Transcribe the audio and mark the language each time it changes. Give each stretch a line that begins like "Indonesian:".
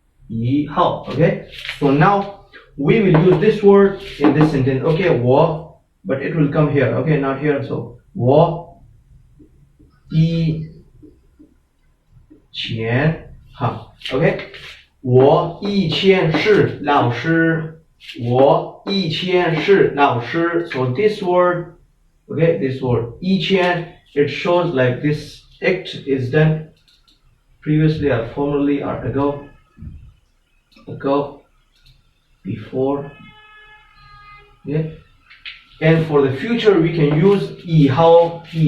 English: Okay, so now we will use this word in this sentence. Okay, 我, but it will come here. Okay, not here.
Chinese: So 我以前 okay, 我以前是老师. 我以前是老师.
English: So this word, okay, this word 以前, it shows like this act is done previously or formerly or ago, before. Okay, and for the future we can use 以后.